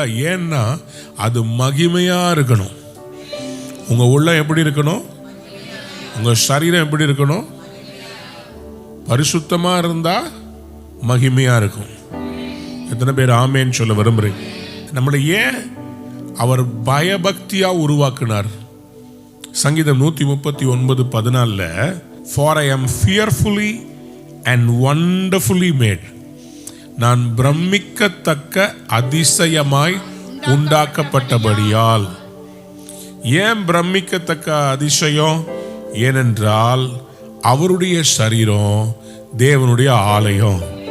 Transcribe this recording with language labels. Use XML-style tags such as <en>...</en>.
<ta>ஏன்னா அது மகிமையா இருக்கணும். உங்க உள்ள எப்படி இருக்கணும்? உங்க சரீரம் எப்படி இருக்கணும்? பரிசுத்தமா இருந்தா மகிமையா இருக்கும். எத்தனை பேர் ஆமேன்னு சொல்ல விரும்புறீங்க? நம்மளை ஏன் அவர் பயபக்தியா உருவாக்குனார்?</ta> <en>சங்கீதம் 139:14, For I am fearfully and wonderfully made.</en> <ta>நான் பிரமிக்கத்தக்க அதிசயமாய் உண்டாக்கப்பட்டபடியால். ஏன் பிரமிக்கத்தக்க அதிசயம்? ஏனென்றால் அவருடைய சரீரம் தேவனுடைய ஆலயம்.</ta>